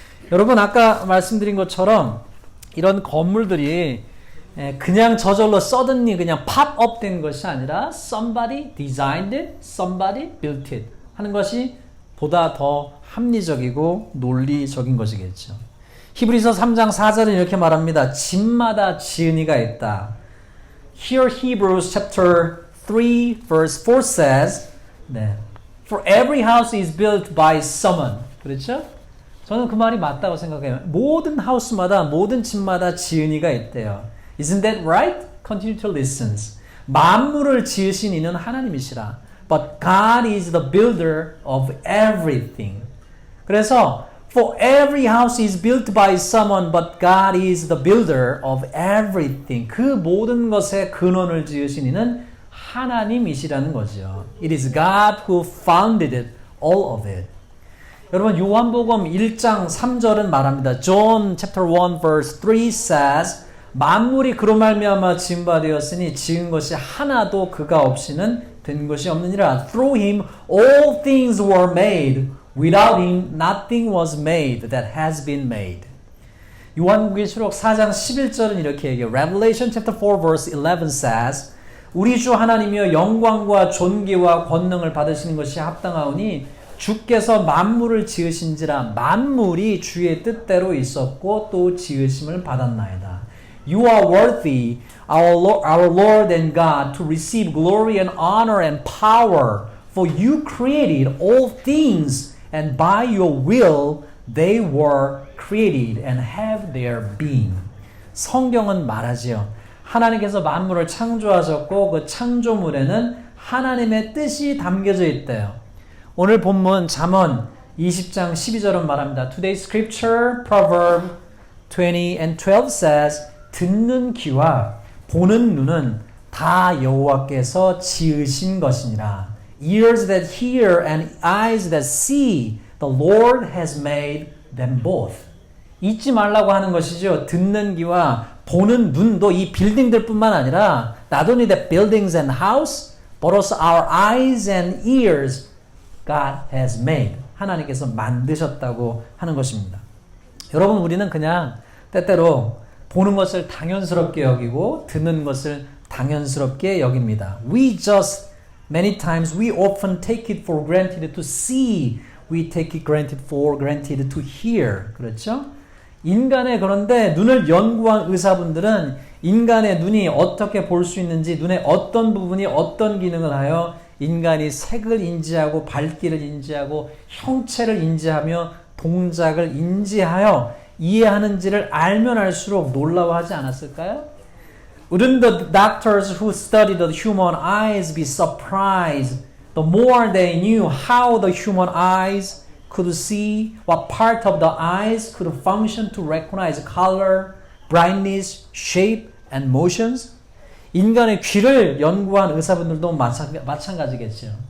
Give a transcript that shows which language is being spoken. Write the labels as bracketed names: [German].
[Korean] 여러분 아까 말씀드린 것처럼 이런 건물들이 그냥 저절로 suddenly 그냥 [English] pop up [Korean] 된 것이 아니라 [English] somebody designed it, somebody built it [Korean] 하는 것이 보다 더 합리적이고 논리적인 것이겠죠. 히브리서 3장 4절은 이렇게 말합니다. 집마다 지은이가 있다. [English] Here Hebrews chapter 3 verse 4 says, For every house is built by someone. [Korean] 그렇죠? 저는 그 말이 맞다고 생각해요. 모든 하우스마다, 모든 집마다 지은이가 있대요. [English] Isn't that right? Continue to listen. [Korean] 만물을 지으신 이는 하나님이시라. [English] But God is the builder of everything. 그래서 For every house is built by someone, but God is the builder of everything. [Korean] 그 모든 것의 근원을 지으신 이는 하나님이시라는 거죠. [English] It is God who founded it, all of it. [Korean] 여러분 요한복음 1장 3절은 말합니다. [English] John chapter 1 verse 3 says [Korean] 만물이 그로 말미암아 지은 바 되었으니 지은 것이 하나도 그가 없이는 된 것이 없느니라. [English] Through him all things were made. Without him nothing was made that has been made. [Korean] 요한복음기록 4장 11절은 이렇게 얘기해요. [English] Revelation chapter 4 verse 11 says [Korean] 우리 주 하나님이여 영광과 존귀와 권능을 받으시는 것이 합당하오니 주께서 만물을 지으신지라 만물이 주의 뜻대로 있었고 또 지으심을 받았나이다. [English] You are worthy, our Lord and God, to receive glory and honor and power, for you created all things, and by your will they were created and have their being. [Korean] 성경은 말하지요. 하나님께서 만물을 창조하셨고 그 창조물에는 하나님의 뜻이 담겨져 있대요. 오늘 본문 잠언 20장 12절은 말합니다. [English] Today's scripture, Proverb 20 and 12 says, [Korean] 듣는 귀와 보는 눈은 다 여호와께서 지으신 것이니라. [English] Ears that hear and eyes that see, the Lord has made them both. [Korean] 잊지 말라고 하는 것이죠. 듣는 귀와 보는 눈도 이 빌딩들 뿐만 아니라 [English] not only the buildings and house, but also our eyes and ears God has made. [Korean] 하나님께서 만드셨다고 하는 것입니다. 여러분, 우리는 그냥 때때로 보는 것을 당연스럽게 여기고 듣는 것을 당연스럽게 여깁니다. [English] We just, many times, we often take it for granted to see. We take it for granted to hear. [Korean] 그렇죠? 인간의 그런데 눈을 연구한 의사분들은 인간의 눈이 어떻게 볼 수 있는지, 눈의 어떤 부분이 어떤 기능을 하여 인간이 색을 인지하고 밝기를 인지하고 형체를 인지하며 동작을 인지하여 이해하는지를 알면 알수록 놀라워하지 않았을까요? [English] Wouldn't the doctors who studied the human eyes be surprised the more they knew how the human eyes could see, what part of the eyes could function to recognize color, brightness, shape, and motions? [Korean] 인간의 귀를 연구한 의사분들도 마찬가지겠죠.